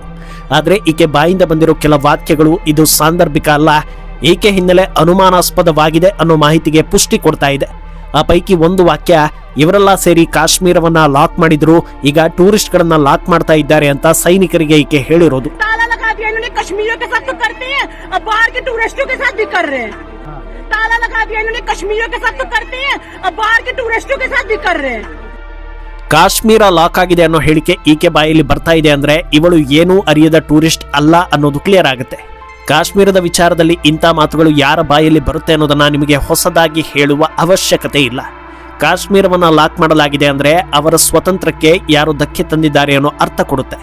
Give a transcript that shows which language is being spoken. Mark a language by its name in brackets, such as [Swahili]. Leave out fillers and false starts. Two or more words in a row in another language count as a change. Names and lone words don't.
[Kannada] ಆದ್ರೆ ಈಕೆ ಬಾಯಿಂದ ಬಂದಿರೋ ಕೆಲ ವಾಕ್ಯಗಳು ಇದು ಸಾಂದರ್ಭಿಕ ಅಲ್ಲ, ಈಕೆ ಹಿನ್ನೆಲೆ ಅನುಮಾನಾಸ್ಪದವಾಗಿದೆ ಅನ್ನೋ ಮಾಹಿತಿಗೆ ಪುಷ್ಟಿ ಕೊಡ್ತಾ ಇದೆ. ಆ ಪೈಕಿ ಒಂದು ವಾಕ್ಯ, ಇವರೆಲ್ಲ ಸೇರಿ ಕಾಶ್ಮೀರವನ್ನ ಲಾಕ್ ಮಾಡಿದ್ರು, ಈಗ ಟೂರಿಸ್ಟ್ ಗಳನ್ನ ಲಾಕ್ ಮಾಡ್ತಾ ಇದ್ದಾರೆ ಅಂತ ಸೈನಿಕರಿಗೆ ಈಕೆ ಹೇಳಿರೋದು. [Hindi] कश्मीरियों के साथ तो करते हैं, अब बाहर के टूरिस्टों के साथ भी कर रहे हैं। ताला लगा दिया इन्होंने, कश्मीरियों के साथ तो करते हैं, अब बाहर के टूरिस्टों के साथ भी कर रहे हैं. [Kannada] ಕಾಶ್ಮೀರ ಲಾಕ್ ಆಗಿದೆ ಅನ್ನೋ ಹೇಳಿಕೆ ಈಕೆ ಬಾಯಲ್ಲಿ ಬರ್ತಾ ಇದೆ ಅಂದ್ರೆ ಇವಳು ಏನೂ ಅರಿಯದ ಟೂರಿಸ್ಟ್ ಅಲ್ಲ ಅನ್ನೋದು ಕ್ಲಿಯರ್ ಆಗುತ್ತೆ. ಕಾಶ್ಮೀರದ ವಿಚಾರದಲ್ಲಿ ಇಂಥ ಮಾತುಗಳು ಯಾರ ಬಾಯಲ್ಲಿ ಬರುತ್ತೆ ಅನ್ನೋದನ್ನ ನಿಮಗೆ ಹೊಸದಾಗಿ ಹೇಳುವ ಅವಶ್ಯಕತೆ ಇಲ್ಲ. ಕಾಶ್ಮೀರವನ್ನ ಲಾಕ್ ಮಾಡಲಾಗಿದೆ ಅಂದ್ರೆ ಅವರ ಸ್ವತಂತ್ರಕ್ಕೆ ಯಾರು ಧಕ್ಕೆ ತಂದಿದ್ದಾರೆ ಅನ್ನೋ ಅರ್ಥ ಕೊಡುತ್ತೆ.